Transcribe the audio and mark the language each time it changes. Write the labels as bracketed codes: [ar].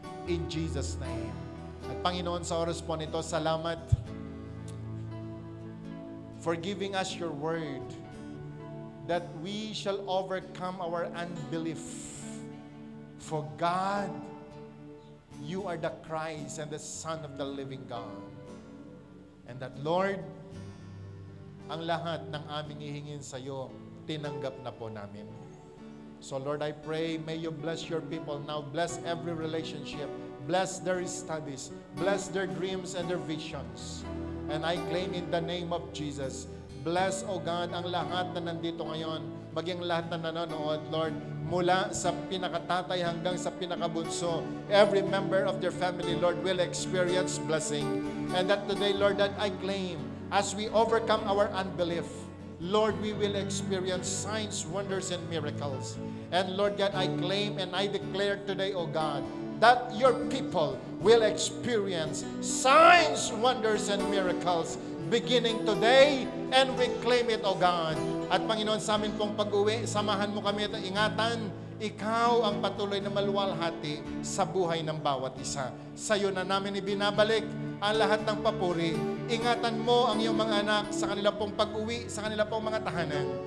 [en] In Jesus' name. [tl] At Panginoon, sa oras po nito, salamat [en] for giving us your word that we shall overcome our unbelief. For God, you are the Christ and the Son of the living God. And that, [tl] Lord, ang lahat ng aming ihingin sa iyo, tinanggap na po namin. [en] So, Lord, I pray, may you bless your people now. Bless every relationship. Bless their studies. Bless their dreams and their visions. And I claim in the name of Jesus, bless, O God, [tl] ang lahat na nandito ngayon, maging lahat na nanonood, [en] Lord, [tl] mula sa pinakatatay hanggang sa pinakabunso, [en] every member of their family, Lord, will experience blessing. And that today, Lord, that I claim, as we overcome our unbelief, Lord, we will experience signs, wonders, and miracles. And Lord God, I claim and I declare today, O God, that your people will experience signs, wonders, and miracles beginning today, and we claim it, O God. [tl] At Panginoon, sa amin pong pag-uwi, samahan mo kami at ingatan, ikaw ang patuloy na maluwalhati sa buhay ng bawat isa. Sa iyo na namin ibinabalik ang lahat ng papuri. Ingatan mo ang iyong mga anak sa kanila pong pag-uwi, sa kanila pong mga tahanan.